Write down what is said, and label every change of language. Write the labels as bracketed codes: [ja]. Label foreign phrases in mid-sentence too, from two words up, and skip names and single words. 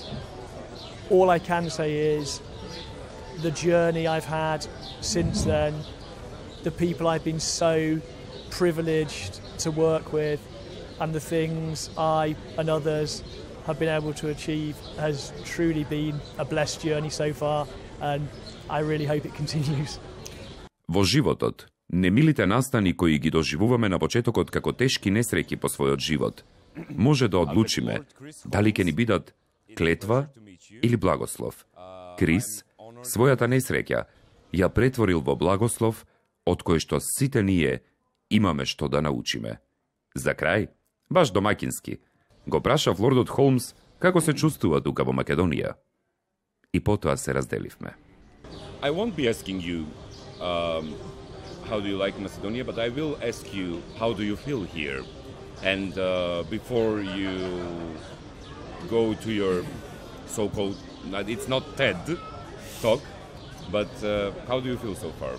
[en] All I can say is the journey I've had since then, the people I've been so privileged to work with, and the things I and others have been able to achieve has truly been a blessed journey so far, and I really hope it continues. [mk] Во животот, немилите настани кои ги доживуваме на почетокот како тешки несреќи по својот живот, може да одлучиме дали ќе ни бидат клетва или благослов. Крис, својата несреќа, ја претворил во благослов, од кој што сите ние имаме што да научиме. За крај, баш домаќински, го прашав лордот Холмс како се чувствува тука во Македонија. И потоа се разделивме. [en] I won't be asking you how do you like Macedonia, but I will ask you how do you feel here. And before you go to your so-called, it's not TED talk, but how do you feel so far?